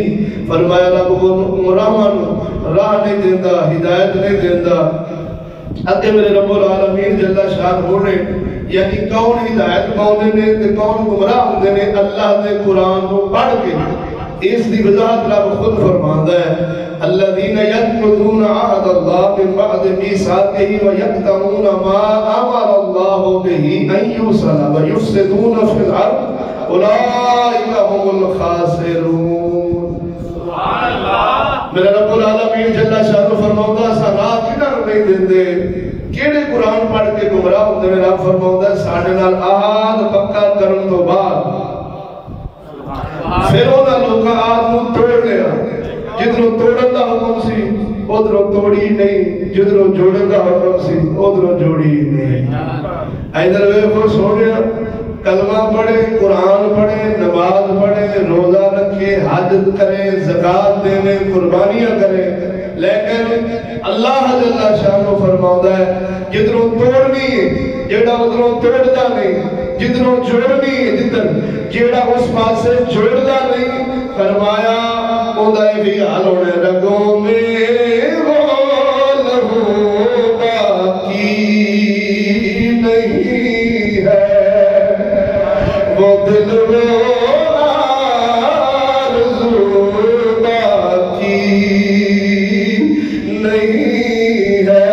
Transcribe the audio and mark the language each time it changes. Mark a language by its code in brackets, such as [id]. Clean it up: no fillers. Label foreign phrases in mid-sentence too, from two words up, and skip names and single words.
[pa] فرمایا رب گمراہاں راہ نہیں دیندہ ہدایت نہیں دیندہ اگے میرے رب العالمین جل شانہ نے یعنی کون ہدایت پاؤندے نے تے کون گمراہ ہوندے نے اللہ دے قرآن کو پڑھ کے اس دی وضاحت رب خود فرماندا ہے [ar] الذین ینقضون عہد اللہ من بعد میثاقہ ویکتمون ما امر اللہ بہ ان یوصل ویفسدون فی الارض اولئک هم الخاسرون. سبحان اللہ. [pa] میرا رب العالمین جل شانہ فرماؤندا سا رات کدھر نہیں دیندے کیڑے قرآن پڑھ کے گمراہ ہوندے نے. رب فرماؤندا ساڈے نال عہد پکا کرن تو بعد پھر انہاں لوکاں عہد نوں توڑ لیا. جدھروں توڑن دا حکم سی ادھروں توڑی نہیں, جدھروں جوڑن دا حکم سی ادھروں جوڑی نہیں. ادھر ویکھو سونیا کلمہ پڑھے, قرآن پڑھے, نماز پڑھے, روزہ رکھے, حج کرے, زکات دے, قربانیاں کرے, لیکن اللہ جل شانہ فرماؤندا ہے جدھروں توڑنی ہے جیڑا ادھروں توڑدا نہیں, جدھروں جوڑنی ہے جیڑا اس پاسے جوڑدا نہیں. فرمایا اوندا بھی حال ہونا [ur] رگوں میں وہ لہو باقی نہیں ہے, وہ دل وہ آرزو باقی نہیں ہے.